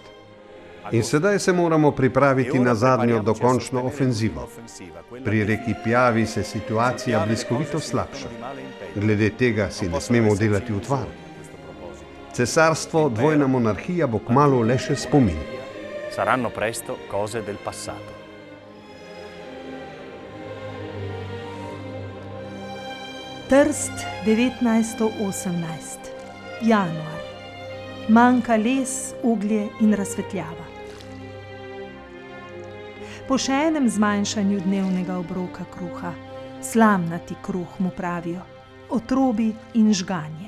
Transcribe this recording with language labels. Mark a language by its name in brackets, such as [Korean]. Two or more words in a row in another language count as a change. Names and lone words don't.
[Slovenian] In sedaj se moramo pripraviti na zadnjo dokončno ofenzivo. Pri reki Pjavi se situacija bliskovito slabša. Glede tega si ne smemo delati utvar. Cesarstvo, dvojna monarhija bo kmalu le še spomin. [Italian] Saranno presto cose del passato. [Slovenian] Trst 1918. Januar. Manjka les, oglje in razsvetljava. Po še enem zmanjšanju dnevnega obroka kruha, slamnati kruh mu pravijo, otrobi in žganje.